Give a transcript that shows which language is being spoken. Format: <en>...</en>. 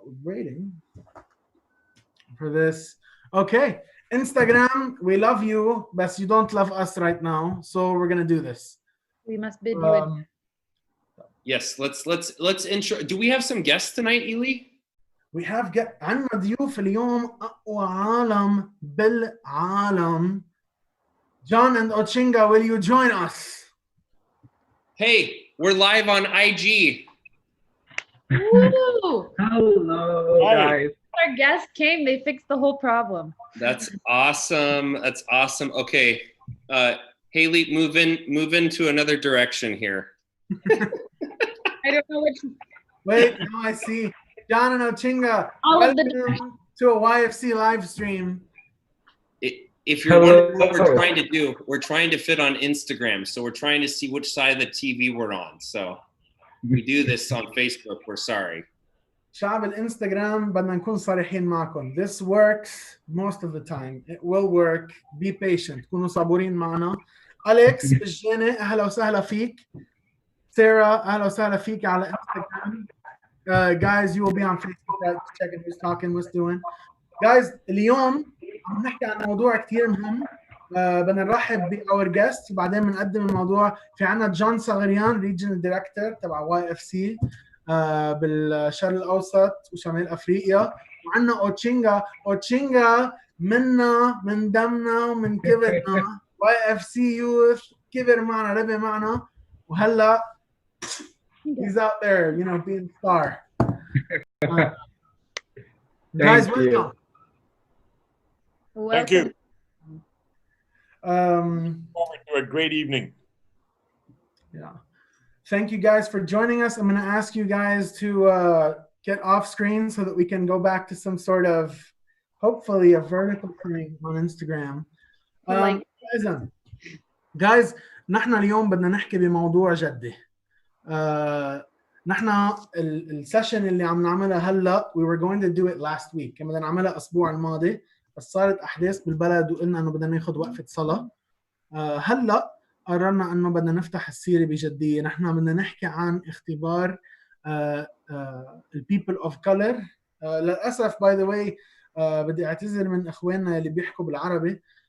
<en>Waiting for this. Okay, Instagram, we love you, but you don't love us right now, so we're gonna do this. We must bid you yes, let's intro. Do we have some guests tonight, Eli? We have</en> <ar>عندنا ضيوف اليوم أقوى عالم بالعالم.</ar> <en>John and Ochinga, will you join us? Hey, we're live on IG. Woo! Hello, guys. Our guest came, they fixed the whole problem. That's awesome. Okay, Haley, move into another direction here. I don't know which. Wait, now I see. John and Ochinga, All of the. welcome to a YFC live stream. If you're wondering what we're trying to do, we're trying to fit on Instagram. So we're trying to see which side of the TV we're on. So we do this on Facebook. We're sorry.</en> <ar>شعب الانستغرام بدنا نكون صريحين معكم.</ar> <en>This works most of the time. It will work. Be patient.</en> <ar>كونوا صبورين معنا. أليكس بجاني أهلا وسهلا فيك. Sarah أهلا وسهلا فيك على Instagram.</ar> <en>Guys, you will be on Facebook right? Checking who's talking, what's doing.</en> <ar>Guys, اليوم عم نحكي عن موضوع كتير مهم. بدنا نرحب بأور جيست وبعدين بنقدم الموضوع. في عنا جون صغريان ريجنال دايركتور تبع YFC بالشرق الاوسط وشمال افريقيا وعندنا اوتشينغا منا من دمنا ومن كبرنا YFC يوث كبر معنا ربي معنا وهلا</ar> <en>he's out there you know being star guys welcome thank you to a great evening. Yeah. Thank you guys for joining us. I'm going to ask you guys to get off screen so that we can go back to some sort of, hopefully, a vertical thing on Instagram.</en> <ar>Guys, نحن اليوم بدنا نحكي بموضوع جدي. نحن السيشن اللي عم نعملها هلا</ar> <en>we were going to do it last week.</en> <ar>كنا بدنا نعملها الأسبوع الماضي بس صارت أحداث بالبلد وقلنا إنه بدنا ناخذ وقفة صلاة. هلا قررنا انه بدنا نفتح السيره بجديه. نحن بدنا نحكي عن اختبار البيبل اوف كولر. للاسف باي ذا واي بدي اعتذر من اخواننا اللي بيحكوا بالعربي.</ar>